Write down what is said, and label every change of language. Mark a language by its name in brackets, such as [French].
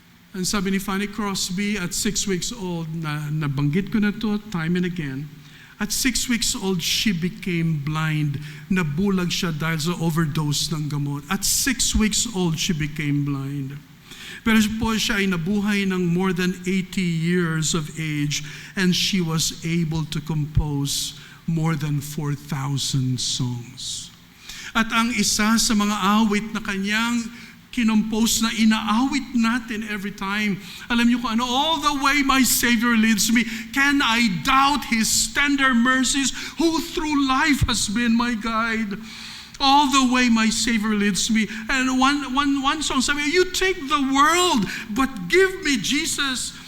[Filipino] Ang sabi ni [English] Fanny Crosby, at 6 weeks old, [Filipino] nabanggit ko na to [English] time and again, at 6 weeks old, she became blind. [Filipino] Nabulag siya dahil sa overdose ng gamot. [English] At 6 weeks old, she became blind. [Filipino] Pero po siya ay nabuhay ng [English] more than 80 years of age, and she was able to compose more than 4,000 songs. [Filipino] At ang isa sa mga awit na kanyang kinompose na inaawit natin [English] every time. [Filipino] Alam niyo kung ano? [English] All the way my Savior leads me, can I doubt His tender mercies, who through life has been my guide? All the way my Savior leads me. And one song sabi, you take the world, but give me Jesus.